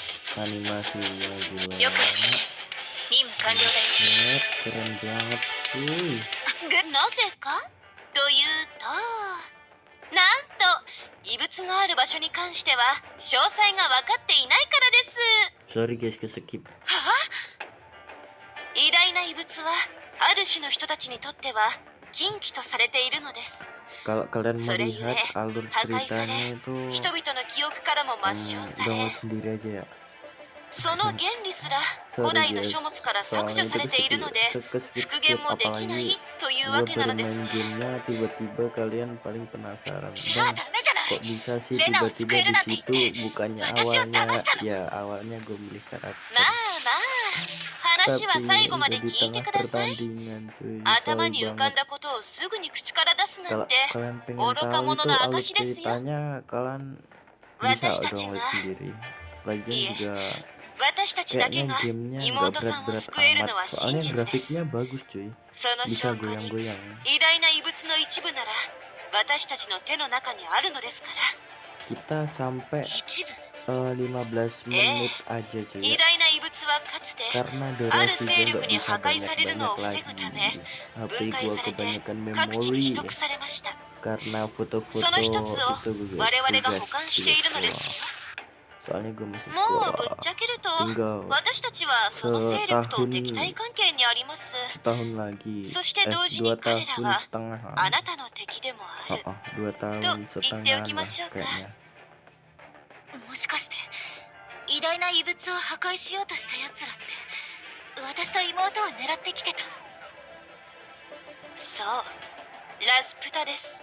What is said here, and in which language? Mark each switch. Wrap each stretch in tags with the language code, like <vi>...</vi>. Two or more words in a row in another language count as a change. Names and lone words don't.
<id>animasinya gila.</id> <ja>よく任務完了だよ。</ja> <id>Set, keren banget cuy.</id> <ja>なぜかというと、なんと異物がある場所に関しては詳細が分かっていないからです。</ja> <en>Sorry guys,</en> <id>ke skip.</id> <ja>偉大な異物はある種の人たちにとっては禁忌とされているのです。</ja> <id>Kalau kalian</id> <ja>それゆえ</ja> <id>melihat alur</id> <ja>破壊され</ja> <id>ceritanya itu</id> <ja>人々の記憶からも抹消され、</ja> <id>download sendiri aja ya.</id> <ja>その原理すら古</ja> <id>Sorry</id> <ja>代の</ja> <id>guys,</id> <ja>書物から削除</ja> <id>soalnya</id> <ja>さ</ja> <id>itu</id> <ja>れているので</ja> <id>ke skip</id> <ja>復元</ja> <id>skip</id> <ja>もできない</ja> <id>apalagi</id> <ja>というわ</ja> <id>gua</id> <ja>けな</ja> <id>baru</id> <ja>のです</ja> <id>main</id> <ja>ね。</ja> <id>gamenya tiba-tiba kalian paling penasaran</id> <ja>じゃあ</ja> <id>bang</id> <ja>ダメじゃない。</ja> <id>kok bisa sih</id> <ja>レナを救</ja> <id>tiba-tiba</id> <ja>える</ja> <id>di</id> <ja>なんて言って</ja> <id>situ bukannya</id> <ja>私を騙</ja> <id>awalnya</id> <ja>したの。</ja> <id>ya awalnya gue milih</id> <ja>ま</ja> <id>karakter</id> <ja>あまあ、話は</ja> <id>tapi</id> <ja>最後ま</ja> <id>udah</id> <ja>で</ja> <id>di</id> <ja>聞いて</ja> <id>tengah</id> <ja>ください。</ja> <id>pertandingan cuy</id> <ja>頭</ja> <id>nyesel</id> <ja>に浮かん</ja> <id>banget</id> <ja>だことをすぐに口から出すなん</ja> <id>kalau</id> <ja>て</ja> <id>kalian pengen</id> <ja>愚か</ja> <id>tahu</id> <ja>者</ja> <id>itu</id> <ja>の</ja> <id>alur</id> <ja>証ですよ。</ja> <id>ceritanya kalian</id> <ja>私</ja> <id>bisa</id> <ja>たちが</ja> <id>download sendiri</id> <ja>い</ja> <id>lagian</id> <ja>え</ja> <id>juga</id> <ja>私たちだけ</ja> <id>kayaknya</id> <ja>が</ja> <id>gamenya nggak</id> <ja>妹さんを</ja> <id>berat-berat</id> <ja>救える</ja> <id>amat</id> <ja>のは真</ja> <id>soalnya</id> <ja>実です。</ja> <id>grafiknya bagus cuy</id> <ja>その</ja> <id>bisa</id> <ja>証拠に</ja> <id>goyang-goyang</id> <ja>偉大な異物の一部なら私たちの手の中にあるのですから。</ja> <id>kita sampai</id> <ja>一部</ja> <id>15 menit aja cuy</id> <ja>偉</ja> <id>ya</id> <ja>大な異物はかつて</ja> <id>karena</id> <ja>ある</ja> <id>durasi</id> <ja>勢</ja> <id>gue</id> <ja>力</ja> <id>nggak</id> <ja>に</ja> <id>bisa</id> <ja>破壊されるのを</ja> <id>banyak-banyak</id> <ja>防ぐため</ja> <id>lagi HP</id> <ja>分解</ja> <id>gue</id> <ja>されて</ja> <id>kebanyakan</id> <ja>各地に</ja> <id>memori</id> <ja>秘匿されました。</ja> <id>karena</id> <ja>その</ja> <id>foto-foto</id> <ja>一つを</ja> <id>itu guys</id> <ja>我々が保</ja> <id>tugas</id> <ja>管してい</ja> <id>tugas</id> <ja>るのです</ja> <id>sekolah</id> <ja>よ。</ja> <id>soalnya gue masih</id> <ja>もうぶっ</ja> <id>sekolah</id> <ja>ちゃけると</ja> <id>tinggal</id> <ja>私たちはその勢力と</ja> <id>setahun</id> <ja>敵対関係にあります。</ja> <id>setahun lagi</id> <ja>そして同時に</ja> <id>2</id> <ja>彼ら</ja> <id>tahun</id> <ja>は</ja> <id>setengah</id> <ja>あなたの敵でもある</ja> <id>2 tahun</id> <ja>と言ってお</ja> <id>setengah</id> <ja>き</ja> <id>lah</id> <ja>ましょうか。</ja> <id>kayaknya</id> <ja>もしかして偉大な異物を破壊しようとした奴らって私と妹を狙ってきてた。そう、ラスプタです。</ja>